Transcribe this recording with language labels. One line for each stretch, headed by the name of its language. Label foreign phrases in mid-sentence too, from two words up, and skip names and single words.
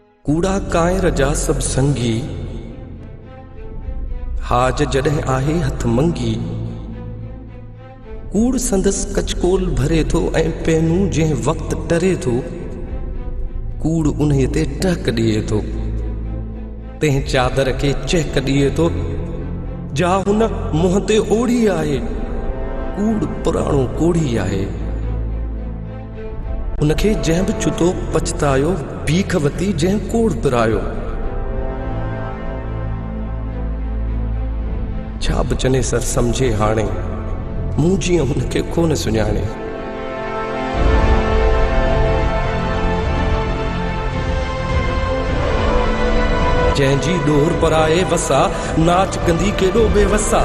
Sindhi: कूड़ा कायर जा सब संगी, हाज जॾहिं आहे हथ मंगी। कूड़ संदस कचकोल भरे थो ऐं पैनू जंहिं वक्त टरे थो, कूड़ उन्हे ते टहक ॾिए थो, तंहिं चादर खे चहक ॾिए थो, जा हुन मुंहं ते ओढ़ी आहे। कूड़ पुराणो कोड़ी आहे, उनखे जंहिं बि छुतो पछतायो, भीख वती जंहिं कोड़ पिरायो। छा बचने सर समझे हाणे, मूं जीअं हुनखे कोन सुञाणे। जंहिंजी डोर पराए वसा, नाच कंदी केॾो बेवसा।